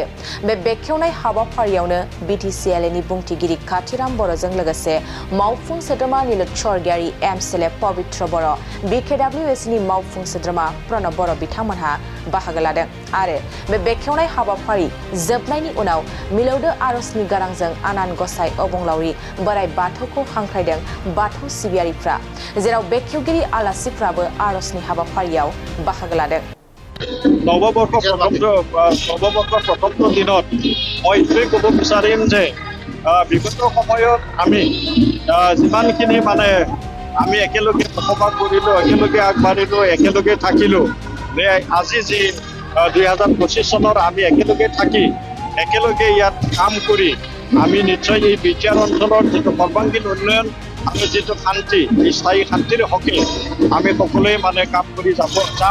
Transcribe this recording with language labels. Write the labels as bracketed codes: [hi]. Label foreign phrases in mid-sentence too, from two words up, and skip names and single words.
[brx] बे बेखेवनाय हाबाफारियावनो बिटिसि एलएनि बुंथिगिरि काथिराम बर'जों लोगोसे मावफुं सोद्रोमा निलुत स्वर्गियारि एमसिएलए पबित्र बर', बिकेडब्लिउएसनि मावफुं सोद्रोमा प्रणब बर' बिथांमोनहा बाहागो लादों आरो बे बेखेवनाय हाबाफारि जोबनायनि उनाव मिलौदो आरजनि गारांजों आनान गसाइ अबंलावरि बोराइ बाथौखौ हांख्रायदों बाथौ सिबियारिफ्रा, जेराव बेखेवगिरि आलासिफ्राबो आरजनि हाबाफारियाव बाहागो लादों। [as] নৱবৰ্ষৰ প্ৰথমটো দিনত মই এইটোৱে ক'ব বিচাৰিম যে বিগত সময়ত আমি যিমানখিনি আমি একেলগে বসবাস কৰিলোঁ, একেলগে আগবাঢ়িলোঁ, একেলগে থাকিলোঁ, আজি যি 2025 চনৰ আমি একেলগে থাকি একেলগে ইয়াত কাম কৰি আমি নিশ্চয় এই বিটিআৰ অঞ্চলৰ যিটো সৰ্বাংগীন উন্নয়ন আৰু যিটো শান্তি, এই স্থায়ী শান্তিৰ হকে আমি সকলোৱে কাম কৰি যাম।